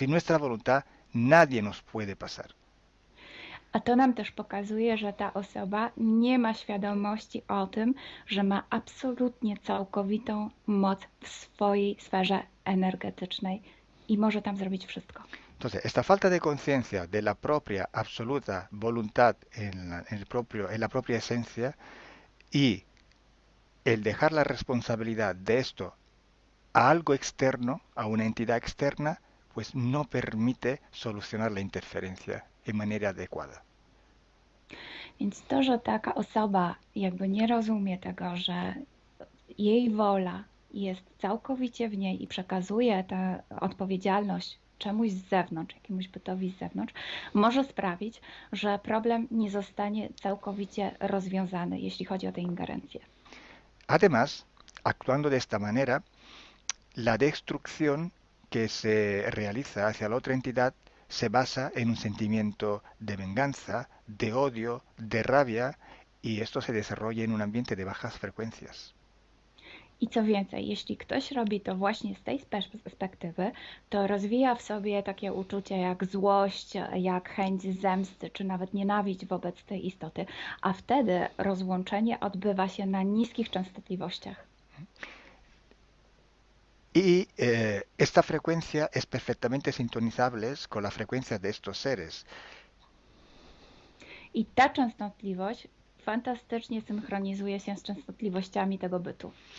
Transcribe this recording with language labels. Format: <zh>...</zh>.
<es>Sin nuestra voluntad nadie nos puede pasar.</es> <pl>A to nam też pokazuje, że ta osoba nie ma świadomości o tym, że ma absolutnie całkowitą moc w swojej sferze energetycznej i może tam zrobić wszystko.</pl> <es>Entonces, esta falta de conciencia de la propia absoluta voluntad en la propia esencia y el dejar la responsabilidad de esto a algo externo, a una entidad externa, pues no permite solucionar la interferencia en manera adecuada.</es> <pl>Więc to, że taka osoba jakby nie rozumie tego, że jej wola jest całkowicie w niej i przekazuje tę odpowiedzialność czemuś z zewnątrz, jakiemuś bytowi z zewnątrz, może sprawić, że problem nie zostanie całkowicie rozwiązany, jeśli chodzi o tę ingerencję.</pl> <es>Además, actuando de esta manera, la destrucción que se realiza hacia la otra entidad se basa en un sentimiento de venganza, de odio, de rabia, y esto se desarrolla en un ambiente de bajas frecuencias.</es> <pl>I co więcej, jeśli ktoś robi to właśnie z tej perspektywy, to rozwija w sobie takie uczucie jak złość, jak chęć zemsty, czy nawet nienawiść wobec tej istoty, a wtedy rozłączenie odbywa się na niskich częstotliwościach.</pl> <es>Y esta frecuencia es perfectamente sintonizable con la frecuencia de estos seres.</es> <pl>I ta częstotliwość fantastycznie synchronizuje się z częstotliwościami tego bytu.</pl>